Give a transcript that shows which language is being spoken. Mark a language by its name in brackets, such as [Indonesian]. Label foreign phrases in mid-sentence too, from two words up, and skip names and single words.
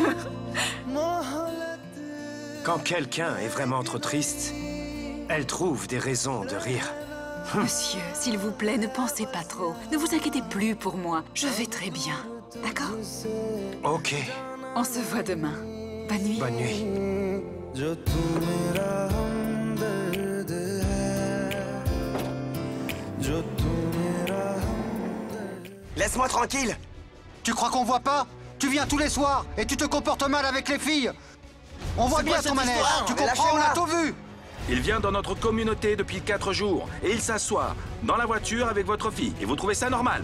[French] Quand quelqu'un est vraiment trop triste, elle trouve des raisons de rire. Monsieur, s'il vous plaît, ne pensez pas trop. Ne vous inquiétez plus pour moi. Je vais très bien. D'accord? Ok, On se voit demain. Bonne nuit. bonne nuit. [Hindi] जो तू मेरा हमदर्द है जो तू मेरा [French] Laisse-moi tranquille. Tu crois qu'on voit pas? Tu viens tous les soirs et tu te comportes mal avec les filles. On voit C'est bien quoi ton cette manège. histoire? Tu Mais comprends? On a lâchez-moi. tout vu. Il vient dans notre communauté depuis 4 jours et il s'assoit dans la voiture avec votre fille. Et vous trouvez ça normal?